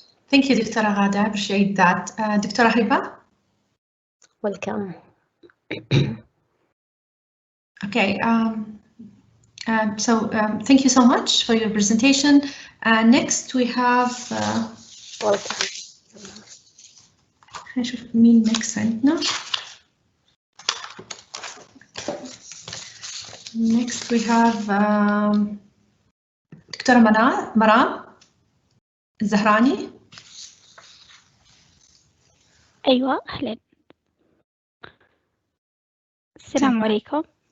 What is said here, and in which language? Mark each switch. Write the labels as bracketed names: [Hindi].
[English] Thank you, Dr. Ghada. I appreciate that. Dr. Hiba? Welcome. Okay, thank you so much for your presentation. Next we have Welcome. [Arabic] نشوف مين next عندنا. [English] Next we have دكتورة مرام الزهراني. [Arabic] أيوة، أهلا. السلام عليكم.